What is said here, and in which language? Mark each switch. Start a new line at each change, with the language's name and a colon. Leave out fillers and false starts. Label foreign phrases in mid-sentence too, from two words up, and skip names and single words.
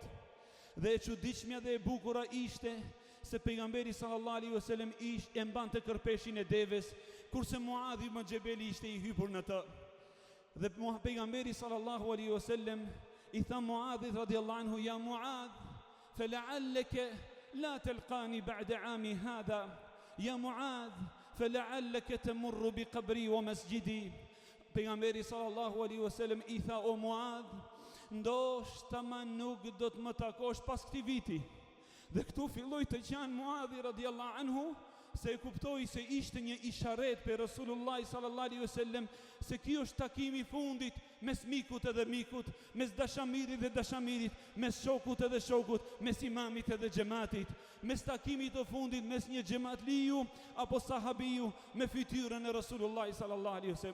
Albanian: Dhe e çuditshmja dhe e bukura ishte se pejgamberi
Arabic: صلى الله عليه وسلم
Albanian: e mbante kërpeshin e deves, kurse Muadh ibn Jabeli ishte i hypur në të. Dhe pejgamberi
Arabic: صلى الله عليه وسلم
Albanian: i tha Muadhit
Arabic: رضي الله عنه:
Albanian: ja Muadh,
Arabic: فلعلك لا تلقاني بعد عامي هذا يا معاذ فلعلك تمر بقبري ومسجدي.
Albanian: Pejgamberi
Arabic: صلى الله عليه وسلم
Albanian: i tha: o Muadh, ndoshta ma nuk do të më takosh pas këtij viti. Dhe këtu filloi të qan Muadhi
Arabic: رضي الله عنه,
Albanian: se e kuptoi se ishte një isharet për Rasulullah
Arabic: صلى الله عليه وسلم
Albanian: se ky është takimi i fundit mes mikut edhe mikut, mes dashamirit dhe dashamirit, mes shokut edhe shokut, mes imamit edhe xhamatit, mes takimit të fundit mes një xhamatliu apo sahabiu me fytyrën e Rasulullah
Arabic: صلى الله عليه وسلم.